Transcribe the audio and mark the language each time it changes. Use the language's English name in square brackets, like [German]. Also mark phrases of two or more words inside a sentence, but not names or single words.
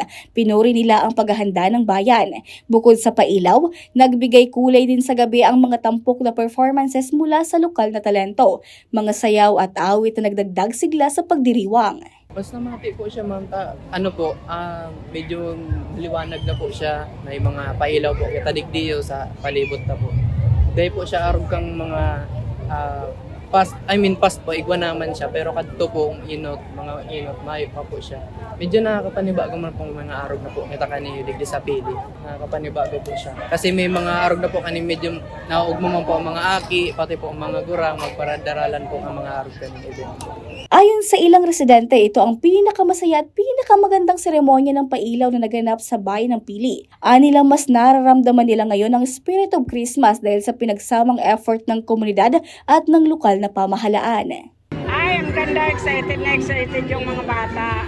[Filipino] Pinuri nila ang paghahanda ng bayan. Bukod sa pailaw, nagbigay kulay din sa gabi ang mga tampok na performances mula sa lokal na talento, mga sayaw at awit na nagdagdag sigla sa pagdiriwang. [Bikol] Basta mati po siya, ma'am. Medyo liwanag na po siya. May mga pailaw po. Kitadigdiyo sa palibot na po. Dahil po siya arog kang mga past po, igwa naman siya. Pero kadto po, mga inot, mayo pa po siya. Medyo nakakapanibago man pong mga arog na po. Kita kani digdi sa pili. Nakakapanibago po siya. Kasi may mga arog na po kani medyo naugmo man po ang mga aki, pati po ang mga gurang, magparadaralan po ang mga arog kani event. [Filipino] Ayon sa ilang residente, ito ang pinakamasaya at pinakamagandang seremonya ng pailaw na naganap sa bayan ng Pili. Anila mas nararamdaman nila ngayon ang [English] spirit of Christmas [Filipino] dahil sa pinagsamang effort ng komunidad at ng lokal na pamahalaan. Ay, ang ganda, excited yung mga bata.